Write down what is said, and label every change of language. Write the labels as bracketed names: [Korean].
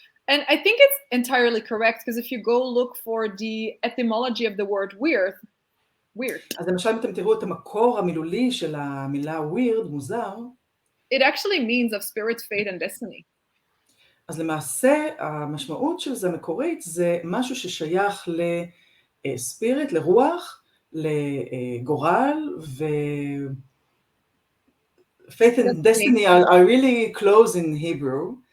[English] And I think it's entirely correct, because if you go look for the etymology of the word weird. [Hebrew] אז למשל אם אתם תראו את המקור המילולי של המילה weird, מוזר. [English] It actually means of spirit, fate and destiny. [Hebrew] אז למעשה המשמעות של זה המקורית, זה משהו ששייך לספיריט, לרוח, לגורל, [English] faith and destiny are really close in Hebrew.